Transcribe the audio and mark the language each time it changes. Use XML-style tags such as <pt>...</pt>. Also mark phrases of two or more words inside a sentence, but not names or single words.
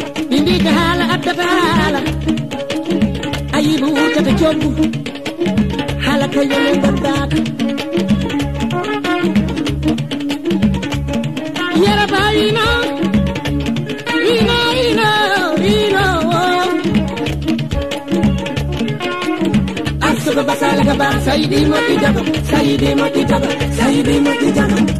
<ff>Min mbi ko haala addata haala. Ayi, mo wurtata coggu. Haala ko yone gandaka. Yara bayino. Ino, ino, ino, oh. Arsugo basala gaba, Saidi Moti Jaba, Saidi Moti Jaba, Saidi Moti Jaba.</ff>